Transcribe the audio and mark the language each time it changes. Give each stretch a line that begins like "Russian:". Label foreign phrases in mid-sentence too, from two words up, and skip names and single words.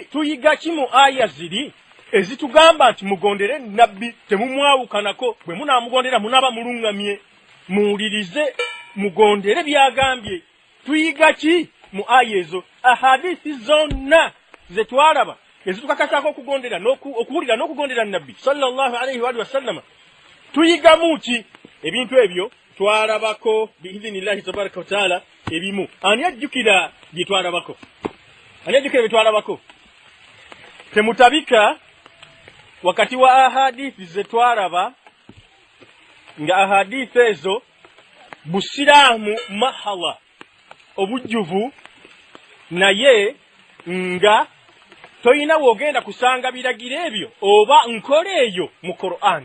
Ganda: Tuyiga ki mu aya ziri ezitugamba nti mugondere nabbi, temumwawukanako, bwe munaamugondera munaba mulungamye, muwulirize mugondere byagambye. Tuyiga ki mu aya ezo? Ahadisi zonna ze twalaba ezitukakasako okuwulira n'okugondera nabbi
Arabic: sallallahu alaihi wa sallam,
Ganda: tuyigamu ki? Ebintu ebyo twalabako
Arabic: biidhinillahi tabaraka wa taala
Ganda: ebimu. Ani ajjukira bye twalabako? Ani ajjukira bye twalabako? Temutabika wakati wa ahadithi ze twalaba nga ahadithi ezo busiraamu mahala obujjuvu, naye nga toyina wogenda kusanga biragiro ebyo oba nkola eyo mu Qur'ani.